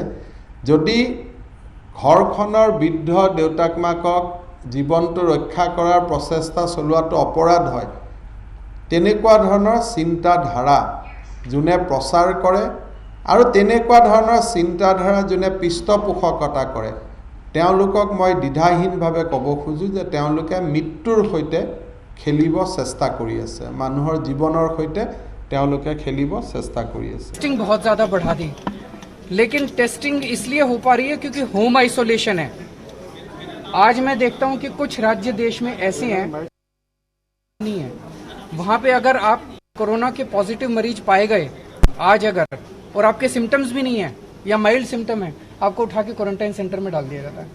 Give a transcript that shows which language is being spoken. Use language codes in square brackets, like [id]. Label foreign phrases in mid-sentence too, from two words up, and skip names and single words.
[as] যদি ঘৰখনৰ বৃদ্ধ দেউতাক মাকক জীৱনটো ৰক্ষা কৰাৰ প্ৰচেষ্টা চলোৱাটো অপৰাধ হয়, তেনেকুৱা ধৰণৰ চিন্তাধাৰা যোনে প্ৰচাৰ কৰে আৰু তেনেকুৱা ধৰণৰ চিন্তাধাৰা যোনে পৃষ্ঠপোষকতা কৰে, তেওঁলোকক মই দ্বিধাহীনভাৱে ক'ব খোজোঁ যে তেওঁলোকে মৃত্যুৰ সৈতে খেলিব চেষ্টা কৰি আছে, মানুহৰ জীৱনৰ সৈতে তেওঁলোকে খেলিব চেষ্টা কৰি আছে। [hi] टेस्टिंग बहुत ज़्यादा बढ़ा दी, लेकिन टेस्टिंग इसलिए हो पा रही है क्योंकि [en] home isolation [hi] है। आज मैं देखता हूं कि कुछ राज्य देश में ऐसे हैं नहीं है, वहां पे अगर आप कोरोना के पॉजिटिव मरीज पाए गए आज अगर, और आपके सिम्टम्स भी नहीं है या [en] mild symptom [hi] है, आपको उठा के [en] quarantine center [hi] में डाल दिया जाता है।